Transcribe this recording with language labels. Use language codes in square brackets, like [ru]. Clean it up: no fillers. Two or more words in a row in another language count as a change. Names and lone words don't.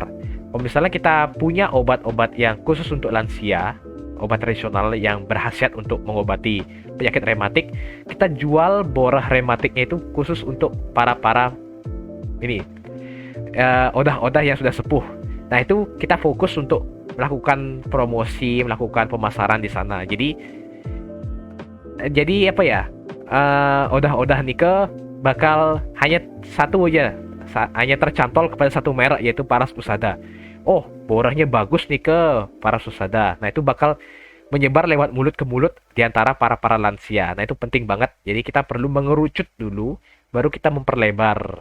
[id] Kalau misalnya kita punya obat-obat yang khusus untuk lansia, obat tradisional yang berkhasiat untuk mengobati penyakit rematik, kita jual borah rematiknya itu khusus untuk para ini odah-odah yang sudah sepuh. Nah, itu kita fokus untuk melakukan promosi, melakukan pemasaran di sana. Jadi apa ya, [ban] odah-odah Nike [id] bakal hanya satu aja, hanya tercantol kepada satu merek, yaitu Paras Usada. Oh, borahnya bagus nih ke Paras Usada. Nah, itu bakal menyebar lewat mulut ke mulut di antara para lansia. Nah, itu penting banget. Jadi kita perlu mengerucut dulu, baru kita memperlebar.